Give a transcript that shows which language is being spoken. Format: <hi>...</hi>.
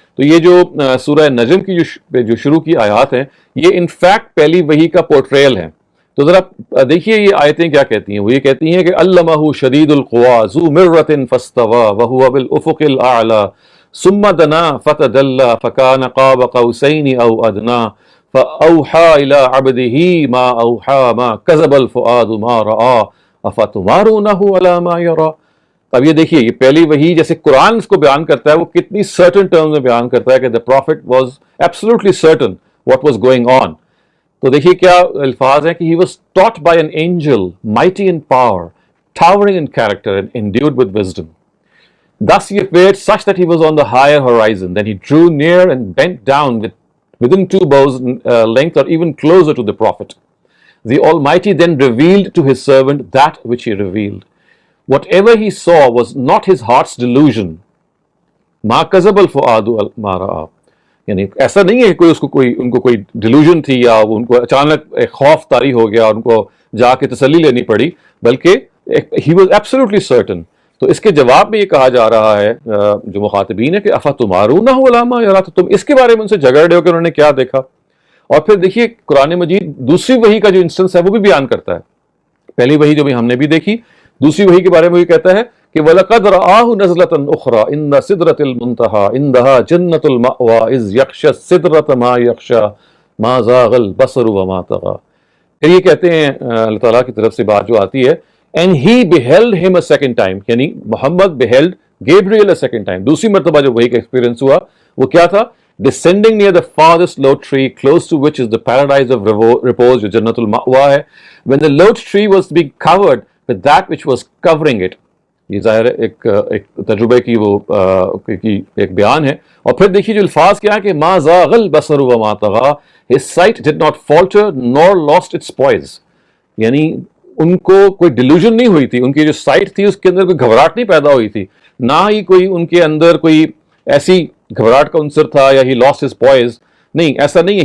<ur>تو یہ جو سورہ نجم کی جو شروع کی آیات ہیں یہ انفیکٹ پہلی وحی کا پورٹریل ہے. تو ذرا دیکھیے یہ آیتیں کیا کہتی ہیں. وہ یہ کہتی ہیں کہ</ur> <ar>علمہ شدید القویٰ ذو مرۃ فاستویٰ وہو بالافق الاعلیٰ ثم دنا فتدلی فکان قاب قوسین او ادنیٰ فأوحى إلى عبده ما أوحى ما كذب الفؤاد ما رأى أفتمارونه على ما يرى.</ar> <ur>اب یہ دیکھیے، یہ پہلی وحی جیسے قرآن اس کو بیان کرتا ہے وہ کتنی سرٹن ٹرمز میں بیان کرتا ہے کہ</ur> <en>the prophet was absolutely certain what was going on.</en> <ur>تو دیکھیے کیا الفاظ ہیں کہ</ur> <en>he was taught by an angel mighty in power, towering in character and endued with wisdom. Thus he appeared such that he was on the higher horizon. Then he drew near and bent down within 2 bows length or even closer to the prophet. The Almighty then revealed to his servant that which he revealed. Whatever he saw was not his heart's delusion.</en> <ar>ما كذب الفؤاد ما رأى.</ar> <ur>یعنی ایسا نہیں ہے کہ ان کو کوئی ڈیلوژن تھی یا ان کو اچانک ایک خوف طاری ہو گیا اور ان کو جا کے تسلی لینی پڑی، بلکہ</ur> <en>he was absolutely certain.</en> <ur>تو اس کے جواب میں یہ کہا جا رہا ہے جو مخاطبین ہے کہ</ur> <ar>افتمارونہ علی ما یری،</ar> <ur>تو تم اس کے بارے میں ان سے جھگڑ رہے ہو کہ انہوں نے کیا دیکھا. اور پھر دیکھیے قرآن مجید دوسری وحی کا جو انسٹنس ہے وہ بھی بیان کرتا ہے. پہلی وحی جو بھی ہم نے بھی دیکھی، دوسری وحی کے بارے میں یہ کہتا ہے کہ</ur> <ar>وَلَقَدْ رَآهُ نَزْلَةً أُخْرَى عِنْدَ سِدْرَةِ الْمُنْتَهَى عِنْدَهَا جَنَّةُ الْمَأْوَى إِذْ يَغْشَى السِّدْرَةَ مَا يَغْشَى مَا زَاغَ الْبَصَرُ وَمَا طَغَى.</ar> <ur>پھر یہ کہتے ہیں اللہ تعالیٰ کی طرف سے بات جو آتی ہے</ur> <en>and he beheld him a second time،</en> <ur>یعنی محمد</ur> <en>beheld Gabriel a second time.</en> <ur>دوسری مرتبہ جو وحی کا ایکسپیرینس ہوا وہ کیا تھا؟</ur> <en>descending near the farthest low tree close to which is the paradise of repose</en> <ur>جو جنت المأوا ہے.</ur> <en>when the low tree was being covered with that which was covering it.</en> <ur>یہ ظاہر ہے ایک تجربے کی وہ ایک بیان ہے. اور پھر دیکھیے جو الفاظ کیا ہے کہ</ur> <ar>ما زاغ البصر وما طغى</ar> <en>his sight did not falter nor lost its poise.</en> <ur>یعنی ان کو کوئی ڈیلوژن نہیں ہوئی تھی، ان کی جو سائٹ تھی اس کے اندر کوئی گھبراہٹ نہیں پیدا ہوئی تھی، نہ ہی کوئی ان کے اندر کوئی ایسی گھبراہٹ کا عنصر تھا یا ہی</ur> <en>Lost his poise.</en> <ur>نہیں، ایسا نہیں ہے.</ur>